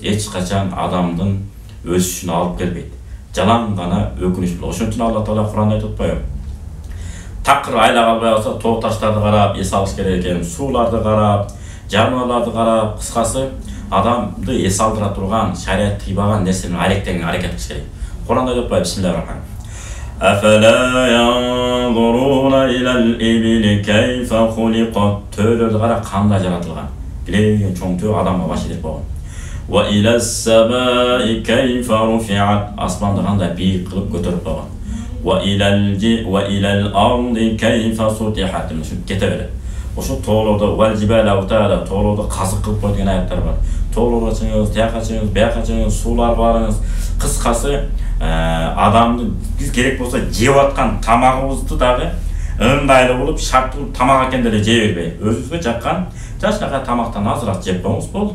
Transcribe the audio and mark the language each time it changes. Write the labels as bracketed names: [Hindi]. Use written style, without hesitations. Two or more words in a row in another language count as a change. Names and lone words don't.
[Kyrgyz] Эч качан адамдын өсүшүнө алып келбейт. Жалаң гана өкүнүч болот. Ошон үчүн Алла Таала Куранда айтып атпайбы? Такыр айла калбай калса, тоо таштарды карап эс алыш керек экен, сууларды карап, жаныбарларды карап, кыскасы адамды эс алдыра турган, шарият тыйбаган нерсени арекет кылыш керек. Куранда айтып атпайбы? [Arabic] بسم الله الرحمن الرحيم. أفلا ينظرون إلى الإبل كيف خلقت. [Kyrgyz] Töөлөрдү кара кандай жаратылган. Билеген чоң төө адамга баш ийип койгон. [Arabic] وإلى السماء كيف رفعت. [Kyrgyz] Асманды кандай бийик кылып көтөрүп койгон. [Arabic] وإلى الأرض كيف سطحت. [Kyrgyz] Ушинтип кете берет. Ошо тоолордо [Arabic] والجبال أوتادا, [Kyrgyz] тоолордо казык кылып койгон аяттар бар. Тоолорго чыгыңыз, тияка чыгыңыз, бияка чыгыңыз, суулар барыңыз. Кыскасы адамды биз керек болсо жеп аткан тамагыбызды дагы ыңгайлуу болуп, шарттуу тамак экен деле жей бербей, өзүбүзгө жаккан жашынакай тамактан азыраак жеп коюңуз болду.